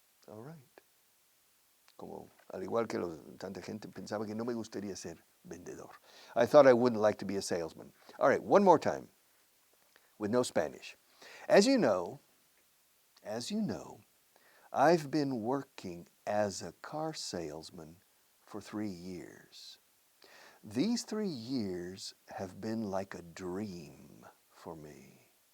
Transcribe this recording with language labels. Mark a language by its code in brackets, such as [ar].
[en] All right. [es] Como al igual que tanta gente, pensaba que no me gustaría ser vendedor. [en] I thought I wouldn't like to be a salesman. All right, one more time with no Spanish. As you know, I've been working as a car salesman for 3 years. These 3 years have been like a dream for me.